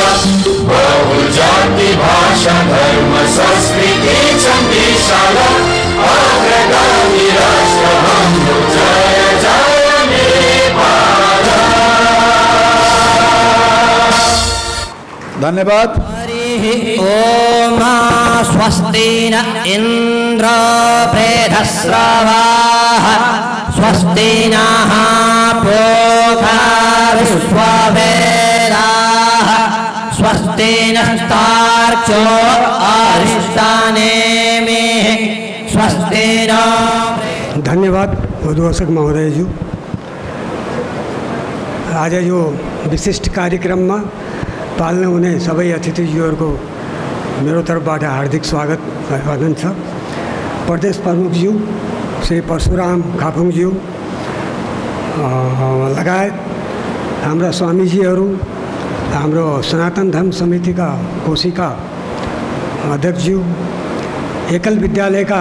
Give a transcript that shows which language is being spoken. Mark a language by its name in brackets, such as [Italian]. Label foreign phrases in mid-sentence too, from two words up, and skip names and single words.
[Nepali] बहुल जाति भाषा धर्म संस्कृति छन् विशाल, अग्रगामी राष्ट्र हाम्रो जय जय नेपाल। धन्यवाद। [Sanskrit] ओम स्वस्ति न इंद्र प्रेधस्रवाः, स्वस्ति नः पूषा विश्ववेदाः, स्वस्ति नस्तार्क्ष्यो अरिष्टानेमिः, स्वस्ति न। [Nepali] धन्यवाद उद्घोषक महोदय जी। आज यो विशिष्ट कार्यक्रम में पाल्न हुने सबै अतिथिज्यूहरूको मेरो तर्फबाट हार्दिक स्वागत अभिवादन छ। प्रदेश प्रमुखज्यू श्री परशुराम खापुङज्यू लगायत हाम्रा स्वामीजीहरू, हाम्रो सनातन धर्म समितिका कोशिका अध्यक्षज्यू, एकल विद्यालयका